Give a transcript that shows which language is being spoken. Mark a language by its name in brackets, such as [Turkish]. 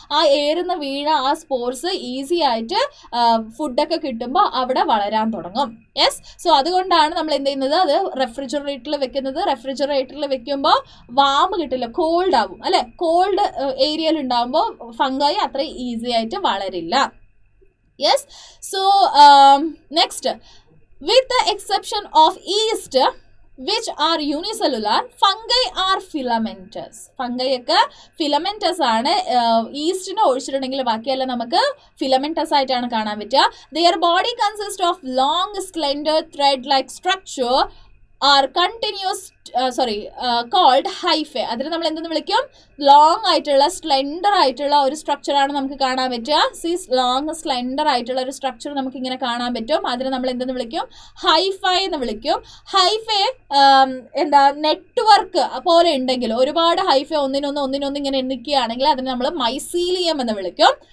[Malayalam] ആ എയറിന്ന് വീണ ആ spores easy ആയിട്ട് ഫുഡൊക്കെ കിട്ടുമ്പോൾ അവിടെ വളരാൻ തുടങ്ങും. യെസ്, സോ അതുകൊണ്ടാണ് നമ്മൾ എന്ത് ചെയ്യുന്നത്? അത് റെഫ്രിജറേറ്ററിൽ വെക്കുന്നത്. റെഫ്രിജറേറ്ററിൽ വെക്കുമ്പോൾ വാം കിട്ടില്ല, കോൾഡ് ആവും അല്ലെ. കോൾഡ് ഏരിയയിൽ ഉണ്ടാകുമ്പോൾ ഫംഗൈ അത്ര ഈസി ആയിട്ട് വളരില്ല. [English] Yes, so next, with the exception of yeast which are unicellular, fungi are filamentous. [Malayalam] Fungi ഒക്കെ filamentous ആണ്. ഈസ്റ്റിനെ ഒഴിച്ചിട്ടുണ്ടെങ്കിൽ ബാക്കിയെല്ലാം നമുക്ക് filamentous ആയിട്ടാണ് കാണാൻ പറ്റുക. [English] Their body consists of long slender thread like structure are continuous called hyphae. [Malayalam] അതിന് നമ്മൾ എന്തെന്ന് വിളിക്കും? ലോങ് ആയിട്ടുള്ള സ്ലെൻഡർ ആയിട്ടുള്ള ഒരു സ്ട്രക്ചറാണ് നമുക്ക് കാണാൻ പറ്റുക. ലോങ് സ്ലെൻഡർ ആയിട്ടുള്ള ഒരു സ്ട്രക്ചർ നമുക്ക് ഇങ്ങനെ കാണാൻ പറ്റും. അതിന് നമ്മൾ എന്തെന്ന് വിളിക്കും? ഹൈഫൈ എന്ന് വിളിക്കും. ഹൈഫെ നെറ്റ്വർക്ക് പോലെ ഉണ്ടെങ്കിൽ, ഒരുപാട് ഹൈഫെ ഒന്നിനൊന്ന് ഇങ്ങനെ നിൽക്കുകയാണെങ്കിൽ അതിന് നമ്മൾ മൈസീലിയം എന്ന് വിളിക്കും.